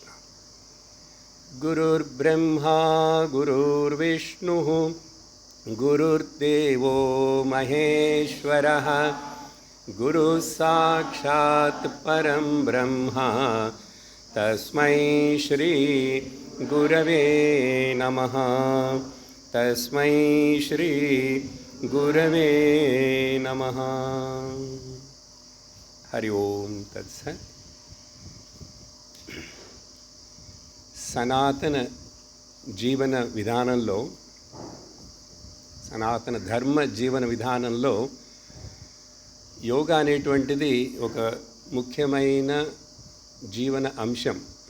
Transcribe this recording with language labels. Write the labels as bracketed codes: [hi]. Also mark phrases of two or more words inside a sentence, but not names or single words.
[sa] गुरुर्ब्रह्मा गुरुर्विष्णुः गुरुर्देवो महेश्वरः गुरुः साक्षात् परं ब्रह्म तस्मै श्री गुरवे नमः। तस्मै श्री गुरवे नमः। हरि ओम तत्सत्। [te] సనాతన జీవన విధానంలో, సనాతన ధర్మ జీవన విధానంలో యోగా అనేటువంటిది ఒక ముఖ్యమైన జీవన అంశం.